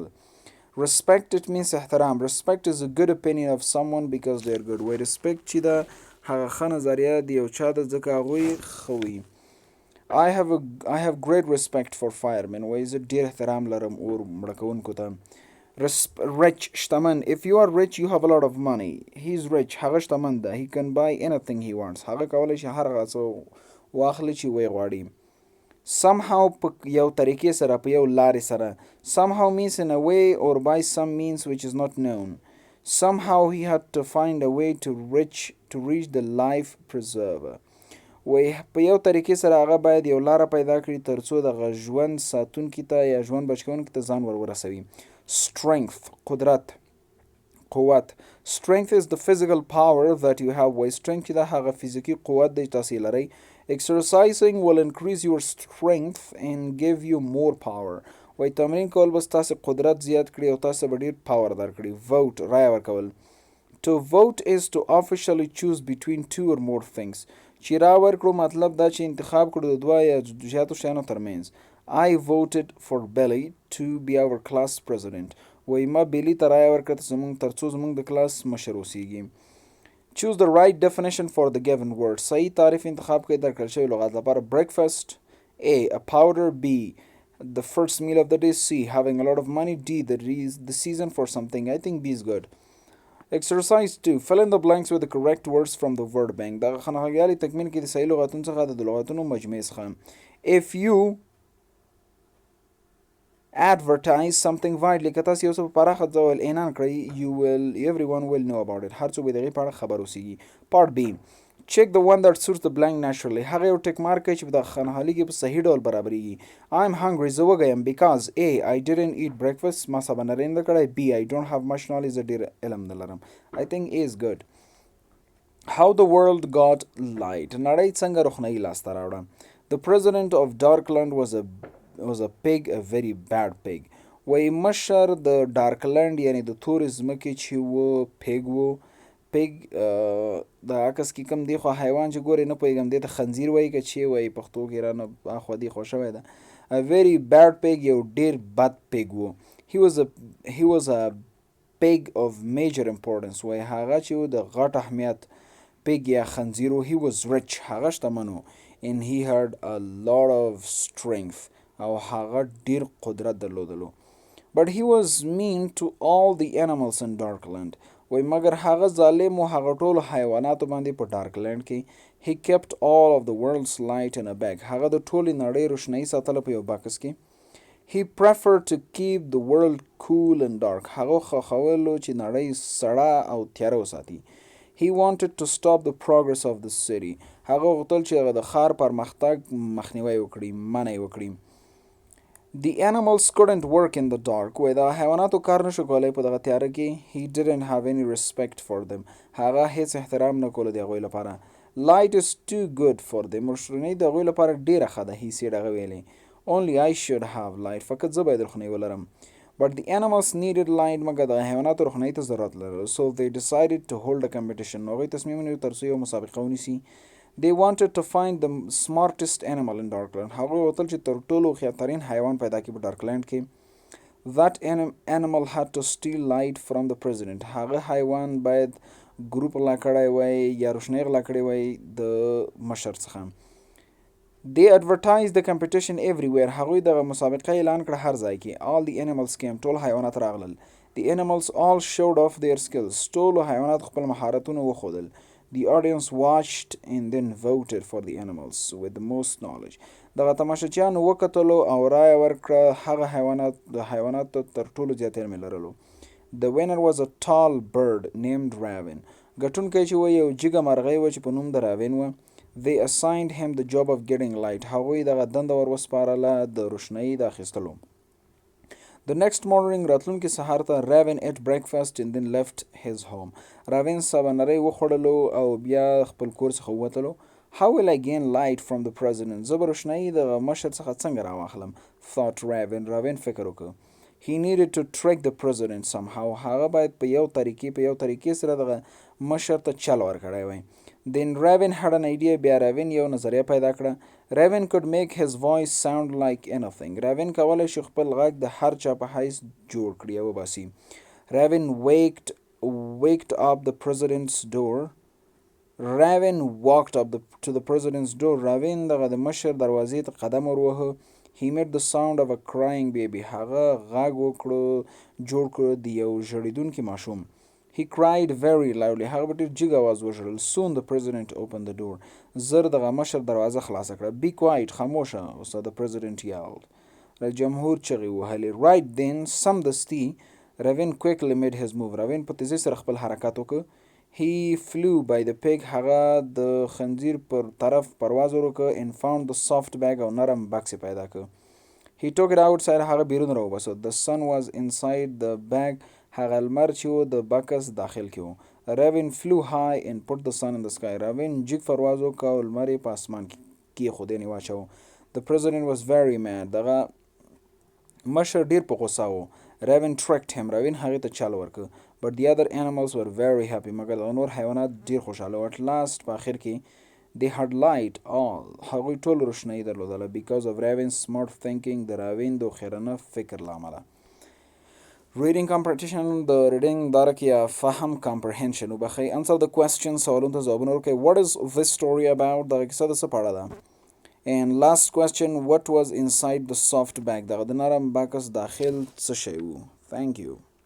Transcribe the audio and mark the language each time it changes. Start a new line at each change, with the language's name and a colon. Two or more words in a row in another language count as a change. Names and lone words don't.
English: Respect, it means احترام. Respect is a good opinion of someone because they are good.
Pashto: وای respect چې دا هغه ښه نظریه د یو چا ده ځکه هغوی ښه وي.
English: I have great respect for firemen.
Pashto: وایي زه ډېر احترام لرم اور مړه کوونکو ته.
English: Rich شتمن. If you are rich you have a lot of money. He's rich.
Pashto: هغه شتمن ده.
English: He can buy anything he wants.
Pashto: هغه کولی شي هر هغه څه واخلي چې ویې غواړي. Somehow په یو طریقې سره په یو لارې سره.
English: Somehow means in a way or by some means which is not known. Somehow he had to find a way to reach the life preserver.
Pashto: وای په یو طریقې سره هغه باید یو لاره پیدا کړي ترڅو دغه ژوند ساتونکي ته یا ژوند بچکونکي ته ځان ورسوي. Strength قدرت قوت.
English: Strength is the physical power that you have.
Pashto: وای strength چې دا هغه فزیکي قوت دی تاسې لرئ.
English: Exercising will increase your strength and give you more power.
Pashto: وای تمرین کول به ستاسې قدرت زیات کړي او تاسې به ډېر پاور درکړي. Vote رایه ورکول.
English: To vote is to officially choose between two or more things.
Pashto: چې را ورکړو مطلب دا چې انتخاب کړو د دوه یا زیاتو شیانو ترمنځ.
English: I voted for Billy to be our class president.
Pashto: وایي ما بیلی ته رایه ورکړه ترڅو زموږ د کلاس مشر اوسیږي.
English: Choose the right definition for the given word.
Pashto: صحیح تعریف انتخاب کړئ درکړل شوي لغات لپاره.
English: Breakfast. A. A powder. B. The first meal of the day. C. Having a lot of money. D. The season for something. I think B is good. Exercise 2. Fill in the blanks with the correct words from the word bank.
Pashto: دغه خنهګیالي تکمیل کې د صحیح لغاتونو څخه د لغاتونو مجموعې څخه.
English: If you advertise something widely
Pashto: که تاسو یو څه په پراخه ډول اعلان کړئ
English: everyone will know about it.
Pashto: هر څوک به د هغې په اړه خبر اوسیږي.
English: Part B. Check the one that suits the blank naturally.
Pashto: هغه یو ټیک مارک کوي چې په دغه خانهالي کې په صحیح ډول برابرېږي.
English: I'm hungry.
Pashto: زه وږی یم
English: because A. I didn't eat breakfast.
Pashto: ما سبا نارې نه کړی.
English: B. I don't have much knowledge.
Pashto: زه ډېر علم نه لرم.
English: I think A is good. How the world got light.
Pashto: نړۍ څنګه روښنایي لاسته راوړه.
English: The president of Darkland was a pig, a very bad pig.
Pashto: وایي مشر د ډارکلند یعنی د تورې ځمکې چې و پیګ و. پیګ د عکس کې کوم دی خو حیوان چې ګورې نه پوهېږم دې ته خنزیر وایي که چې وایي پښتو کې رانه اخوا دی خوا شوی ده.
English: A very bad pig.
Pashto: یو ډېر بد پیګ و.
English: He was a pig of major importance.
Pashto: وایي هغه چې و د غټ اهمیت پیګ یا خنزیر و.
English: He was rich.
Pashto: هغه شتمن و.
English: And he had a lot of strength.
Pashto: او هغه ډېر قدرت درلودلو.
English: But he was mean to all the animals in Darkland.
Pashto: وای مګر هغه ظالم و هغه ټولو حیواناتو باندې په ډارکلینډ کې.
English: He kept all of the world's light in a bag.
Pashto: هغه د ټولې نړۍ روښنایي ساتله په یو بکس کې.
English: He preferred to keep the world cool and dark.
Pashto: هغه خوښولو چې نړۍ سړه او تیاره وساتي.
English: He wanted to stop the progress of the city.
Pashto: هغه غوښتل چې هغه د ښار پرمختګ مخنیوی وکړي، منع یې وکړي.
English: The animals couldn't work in the dark.
Pashto: وای دا حیواناتو کار نشو کولی په دغه تیاره کې.
English: He didn't have any respect for them.
Pashto: هغه هیڅ احترام نه کولو د هغوی لپاره.
English: Light is too good for them.
Pashto: روښنایي د هغوی لپاره ډېره ښه ده.
English: He said
Pashto: هغه ویلی.
English: Only I should have light.
Pashto: فقط زه باید روښنایي ولرم.
English: But the animals needed light.
Pashto: مګر د حیواناتو روښنایي ته ضرورت لرل.
English: So they decided to hold a competition.
Pashto: هغوی تصمیم ونیو ترڅو یو مسابقه ونیسي.
English: They wanted to find the smartest animal in Darkland.
Pashto: هغوی غوښتل چې تر ټولو هوښیارترین حیوان پیدا کړي په ډارکلینډ کې.
English: That animal had to steal light from the president.
Pashto: هغه حیوان باید ګروپ غلا کړی وای یا روښنایي غلا کړې وای د مشر څخه.
English: They advertised the competition everywhere.
Pashto: هغوی دغه مسابقه اعلان کړه هر ځای کې.
English: All the animals came.
Pashto: ټول حیوانات راغلل.
English: The animals all showed off their skills.
Pashto: ټولو حیوانات خپل مهارتونه وښودل.
English: The audience watched and then voted for the animals with the most knowledge.
Pashto: دغه تماشچیانو وکتلو او رایه ورکړه هغه حیواناتو تر ټولو زیات علم لرلو.
English: The winner was a tall bird named Raven.
Pashto: ګټونکی چې و یو جګه مرغۍ و چې په نوم د راوین و.
English: They assigned him the job of getting light.
Pashto: هغوی دغه دنده ور وسپارله د روښنایي د اخیستلو.
English: The next morning
Pashto: راتلونکي سهار ته
English: Raven ate breakfast and then left his home.
Pashto: راوین سبانرۍ وخوړلو او بیا خپل کور څخه ووتلو.
English: How will I gain light from the president?
Pashto: زه به روښنایي د مشر څخه څنګه راواخلم.
English: Thought Raven.
Pashto: راوین فکر وکړ.
English: He needed to trick the president somehow.
Pashto: هغه باید په یو طریقې سره دغه مشر ته چل ورکړی وای.
English: Then Raven had an idea.
Pashto: بیا راوین یو نظریه پیدا کړه.
English: Raven could make his voice sound like anything.
Pashto: راوین کولی شي خپل غږ د هر چا په حیث جوړ کړي او وباسي.
English: Raven waked up the president's door. Raven walked up to the president's door.
Pashto: Raven دغه د مشر دروازې ته قدم ور وهه.
English: He made the sound of a crying baby.
Pashto: هغه غږ وکړو جوړ کړو د یو ژړېدونکي ماشوم.
English: He cried very loudly.
Pashto: هغه په ډېر جګ اواز وژړل.
English: Soon the president opened the door.
Pashto: زر دغه مشر دروازه خلاصه کړه.
English: Be quiet. خاموشه. So the president yelled.
Pashto: رئیس جمهور چغې وهلې.
English: Right then سمدستي Raven quickly made his move.
Pashto: Raven په تیزۍ سره خپل حرکت وکړ.
English: He flew by the pig.
Pashto: هغه د خنزیر پر طرف پرواز وکړ
English: and found the soft bag
Pashto: او نرم بکس پیدا کړ.
English: He took it outside.
Pashto: هغه بیرون راوباسه.
English: The sun was inside the bag.
Pashto: هغه لمر چې و د بکس داخل کې و.
English: Raven flew high and put the sun in the sky.
Pashto: Raven جګ پرواز وکړ او لمر یې په اسمان کې کېښود یعنې واچاوه.
English: The president was very mad.
Pashto: دغه مشر ډېر په غوسه و.
English: Raven tricked him.
Pashto: Raven هغې ته چل ورکړ.
English: But the other animals were very happy.
Pashto: مګر د نور حیوانات ډېر خوشحاله و.
English: At last
Pashto: په آخر کې
English: they had light all.
Pashto: هغوی ټول روښنایي درلودله
English: because of Raven's smart thinking.
Pashto: د راوین د هوښیارانه فکر له امله.
English: Reading competition
Pashto: د reading درک یا فهم comprehension وبخښئ.
English: Answer the questions.
Pashto: سوالونو ته ځوابونه ورکړئ.
English: What is this story about?
Pashto: دغه کیسه د څه په اړه ده؟
English: And last question, what was inside the soft bag?
Pashto: دغه د نرم بکس داخل څه شی و؟
English: Thank you.